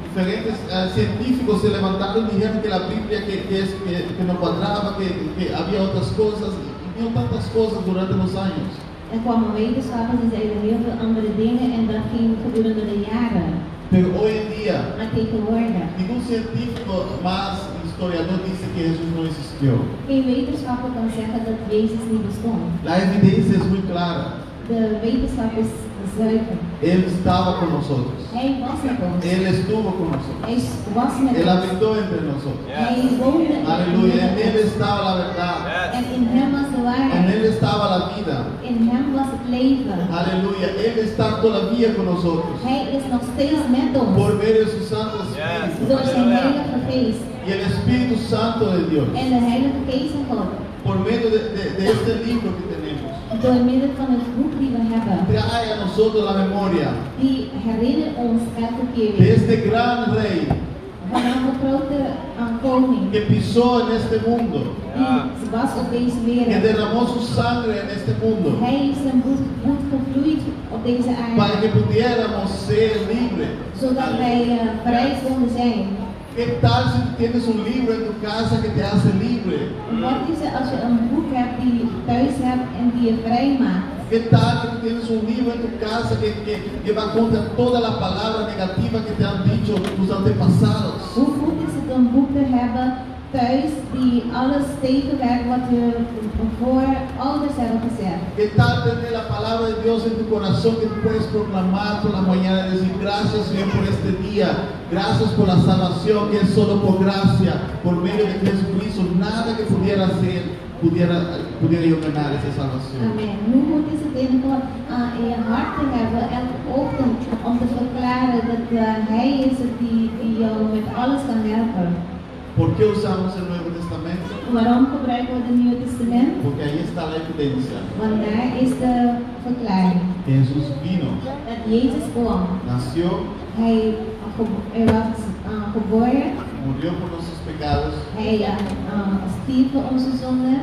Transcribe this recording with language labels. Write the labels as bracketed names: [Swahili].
[Spanish] Diferentes científicos se levantaron y dijeron que la Biblia que no cuadraba, que había otras cosas. Y vio tantas cosas durante los años. [Dutch] Er kwamen wetenschappers die zeiden heel veel andere dingen en dat ging gedurende de jaren. [Spanish] Pero hoy en día, [Dutch] maar tegenwoordig, [Spanish] ningún científico más historiador dice que Jesús no existió. [Dutch] Geen wetenschapper kan zeggen dat Jezus niet bestond. [Spanish] La evidencia es muy clara. [Dutch] De wetenschap is zuiver. [Spanish] Él estaba con nosotros. [Dutch] Hij was met ons. [Spanish] Él estuvo con nosotros. [Dutch] Hij was met ons. [Spanish] Él habitó entre nosotros. [Dutch] Yes. Hij woonde. [Spanish] Aleluya. En él estaba la verdad. [Dutch] Yes. En in hem was de waarheid. [Spanish] En él estaba la vida. [Dutch] In hem was het leven. [Spanish] Aleluya. Él está todavía con nosotros. [Dutch] Hij is nog steeds met ons. [Spanish] Por medio de su Santo Espíritu. [Dutch] Yes. Door zijn Heilige Geest. [Spanish] Y el Espíritu Santo de Dios. [Dutch] En de Heilige Geest van God. [Spanish] por medio de este libro que tenemos. [Dutch] Door middel van het boek die we hebben. [Spanish] Trae a nosotros la memoria. [Dutch] Die herinner ons elke keer. [Spanish] De este gran rey. [Dutch] Van een grote koning. [Spanish] Que pisó en este mundo. [Dutch] Die was op deze wereld. [Spanish] Que derramó su sangre en este mundo. [Dutch] Hij is zijn bloed gevloeid op deze aarde. [Spanish] Para que pudiéramos ser libre. [Dutch] Zodat wij vrij konden zijn. [Spanish] ¿Qué tal si tienes un libro en tu casa que te hace libre? [Dutch] Wat is het als je een boek hebt die je thuis hebt en die je vrij maakt? [Spanish] ¿Qué tal si tienes un libro en tu casa que va contra toda la palabra negativa que te han dicho tus antepasados? [Dutch] Hoe goed is het een boek te hebben thuis die alles tegenwerkt wat je voor ouders hebben gezegd? [Spanish] ¿Qué tal tener la palabra de Dios en tu corazón que puedes proclamar toda la mañana y decir gracias Señor por este día? Gracias por la salvación que es solo por gracia, por medio de Jesucristo, nada que pudiera hacer, pudiera yo ganar esa salvación. Amén. [Dutch] Hoe goed is het in je hart te hebben elke ochtend om te verklaren dat Hij is het die jou met alles kan helpen? [Spanish] ¿Por qué usamos el Nuevo Testamento? [Dutch] Waarom gebruiken we het Nieuwe Testament? [Spanish] Porque ahí está la evidencia. [Dutch] Want daar is de verklaring. [Spanish] Jesús vino. [Dutch] Dat Jezus kwam. [Spanish] Nació. [Dutch] Hij was geboren. [Spanish] Murió por nuestros pecados. [Dutch] Hij stierf voor onze zonden.